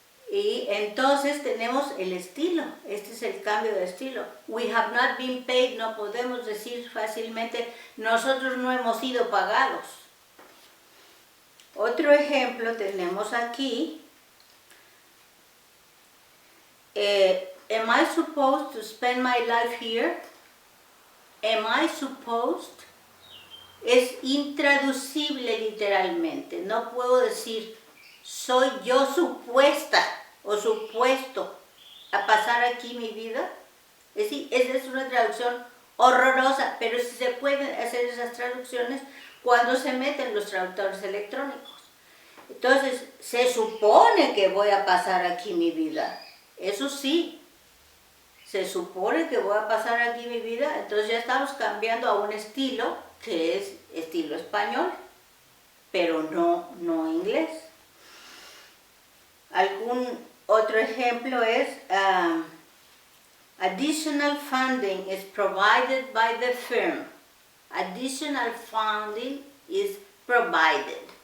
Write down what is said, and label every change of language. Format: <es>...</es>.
<es>Y entonces tenemos el estilo. Este es el cambio de estilo.</es> <en>We have not been paid.</en> <es>No podemos decir fácilmente, nosotros no hemos sido pagados. Otro ejemplo tenemos aquí.</es> <en>Am I supposed to spend my life here? Am I supposed?</en> <es>Es intraducible literalmente. No puedo decir, soy yo supuesta o supuesto a pasar aquí mi vida. Es decir, esa es una traducción horrorosa, pero sí se pueden hacer esas traducciones cuando se meten los traductores electrónicos. Entonces, se supone que voy a pasar aquí mi vida. Eso sí, se supone que voy a pasar aquí mi vida, entonces ya estamos cambiando a un estilo que es estilo español. pero no inglés. Algún otro ejemplo es</es> <en>additional funding is provided by the firm. Additional funding is provided.</en>